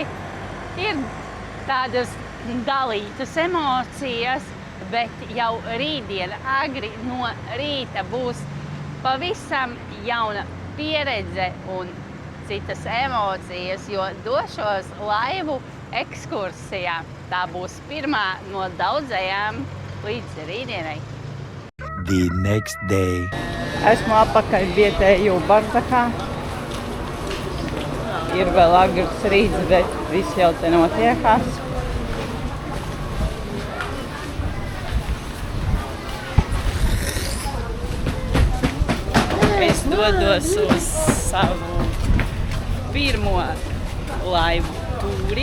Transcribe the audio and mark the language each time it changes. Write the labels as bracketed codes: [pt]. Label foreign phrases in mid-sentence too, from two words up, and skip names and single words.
[lv] Ir tādas dalītas emocijas, bet jau rītdien agri no rīta būs pavisam jauna pieredze un citas emocijas, jo došos laivu ekskursijā. Tā būs pirmā no daudzajām līdz rītdienai. [en] The next day. [lv] Esmu atpakaļ vietēju Barzakā. Ir vēl agrs rīts, bet viss jau te notiekās. Es dodos uz savu pirmo laivu tūri.